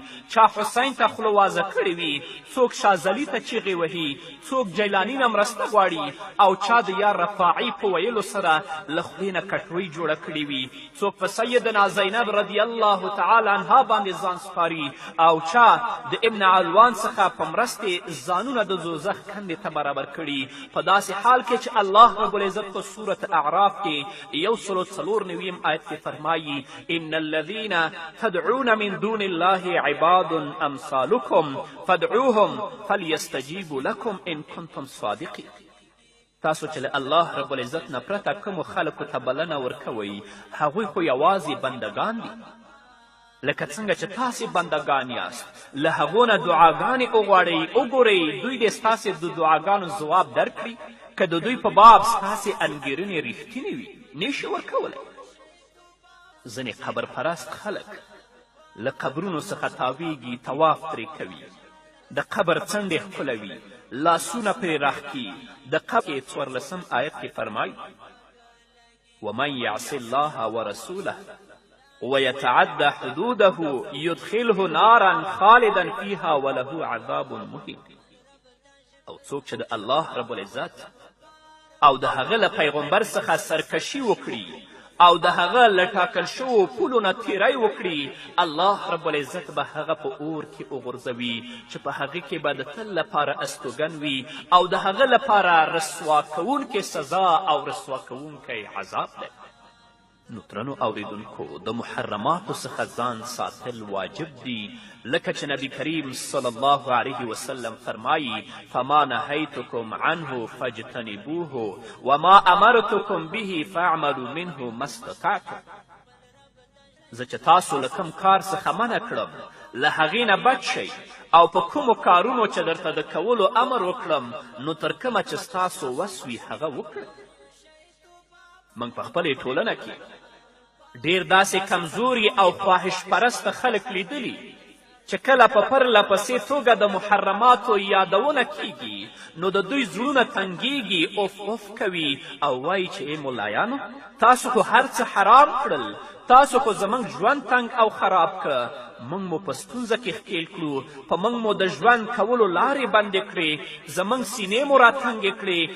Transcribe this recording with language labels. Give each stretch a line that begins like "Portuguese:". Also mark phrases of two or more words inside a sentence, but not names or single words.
Pashto: چا حسین ته خوله وازه کړې وي، څوک شازلي ته چیغې وهي، څوک جیلاني نه مرسته غواړي او چا د یا رفاعي په ویلو سره له خولې نه کټوۍ جوړه کړې وي، څوک په سیدنا زینب
Arabic: رضی الله تعالی عنها
Pashto: باندې ځان سپاري او چا د ابن علوان څخه په مرستې ځانونه د دوزخ کندې ته برابر کړي. په داسې حال کې چې
Arabic: الله رب العزت
Pashto: په سورة اعراف کې 194 آیت کې فرمایي
Arabic: ان الذین تدعون من دون الله عباد امثالکم فادعوهم فلیستجیبوا لکم ان کنتم صادقین.
Pashto: تاسو چې له
Arabic: الله رب العزت
Pashto: نه پرته کومو خلکو ته بلنه ورکوئ هغوی خو یوازې بندگان دي، لکه څنګه چې تاسې بندگان یاست. له هغو نه دعاګانې وغواړئ. وګورئ دوی دې ستاسې د دعاګانو ځواب درکړي که د دوی په باب ستاسې انګېرنې ریښتینې وي نشي ورکولی. ځینې قبر پرست خلک له قبرونو څخه تاویږي، طواف ترې کوي، د قبر څنډې ښکلوي، لاسونه پرې راښکي. د قبر 14 آیت کې فرمایي
Arabic: ومن یعص الله ورسوله ويتعد حدوده يدخله نارا خالدا فيها وله عذاب مهين.
Pashto: او څوک چې د
Arabic: الله رب العزت
Pashto: او د هغه له پیغمبر څخه سرکشي وکړي او د هغه له ټاکل شوو پولو نه تیری وکړي، الله رب العزت به هغه په اور کې وغورځوي چې په هغې کې به د تل لپاره استوګن وي او د هغه لپاره رسوا کوونکې سزا او رسوا کوونکی عذاب دی. نو درنو اوریدونکو د محرماتو څخه ځان ساتل واجب دي، لکه چې نبی کریم
Arabic: صلی الله علیه وسلم
Pashto: فرمایي
Arabic: فما نهیتکم عنه فاجتنبوه وما امرتکم به فاعملوا منه ما استطعتم.
Pashto: زه چې تاسو له کوم کار څخه منع کړم له هغې نه بچ شئ او په کومو کارونو چې درته د کولو امر وکړم نو تر کومه چې ستاسو وس وي هغه وکړئ. موږ په خپلې ټولنه کې ډېر داسې کمزوري او خواهش پرسته خلک لیدلي چې کله په پرله پسې توګه د محرماتو یادونه کیږي نو د دوی زړونه تنګیږي، اوف اوف کوي او وایي چې ای ملایانو تاسو خو هر څه حرام کړل، تاسو خو زموږ ژوند تنګ او خراب که، موږ مو په ستونزه کې ښکیل کړو، په موږ مو د ژوند کولو لارې بندې کړې، زموږ سینې مو راتنګې کړې.